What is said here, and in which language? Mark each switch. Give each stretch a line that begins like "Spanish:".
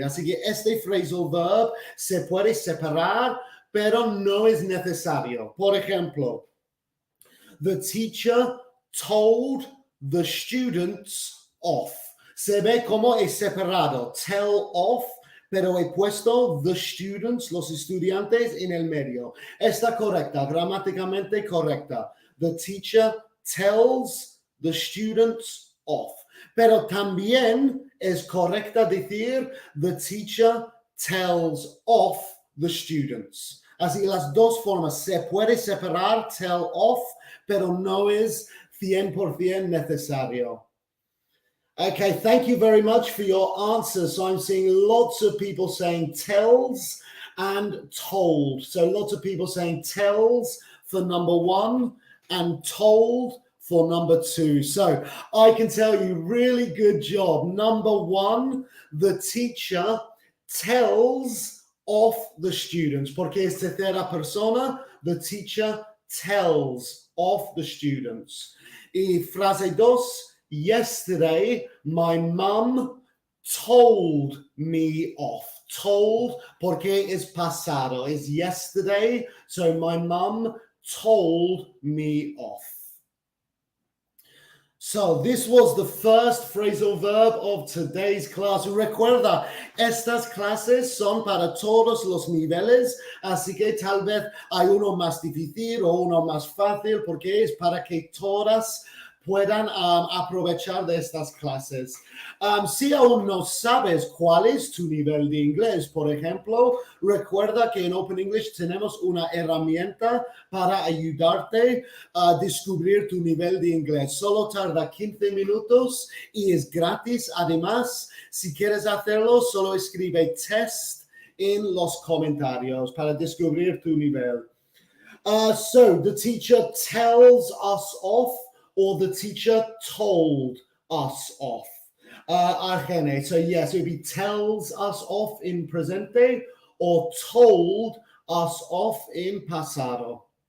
Spanish: Así que este phrasal verb se puede separar, pero no es necesario. Por ejemplo,
English: the teacher told the students off.
Spanish: Se ve como es separado. Tell off, pero he puesto
English: the students,
Spanish: los estudiantes, en el medio. Está correcta, gramáticamente correcta.
English: The teacher tells the students off.
Spanish: Pero también es correcta decir
English: the teacher tells off the students.
Spanish: Así las dos formas. Se puede separar tell off, pero no es 100% necesario.
English: Okay, thank you very much for your answers. So I'm seeing lots of people saying tells and told. So lots of people saying tells for number one and told for number two. So I can tell you, really good job. Number one, the teacher tells off the students.
Spanish: Porque es tercera persona,
English: the teacher tells off the students.
Spanish: Y frase dos,
English: yesterday my mum told me off.
Spanish: Told, porque es pasado,
English: is yesterday. So my mum told me off. So this was the first phrasal verb of today's class.
Spanish: Recuerda, estas clases son para todos los niveles, así que tal vez hay uno más difícil o uno más fácil, porque es para que todas puedan aprovechar de estas clases. Si aún no sabes cuál es tu nivel de inglés, por ejemplo, recuerda que en Open English tenemos una herramienta para ayudarte a descubrir tu nivel de inglés. Solo tarda 15 minutos y es gratis. Además, si quieres hacerlo, solo escribe test en los comentarios para descubrir tu nivel.
English: So, the teacher tells us off, or the teacher told us off. Argene. So yes, it would be tells us off in presente or told us off in pasado.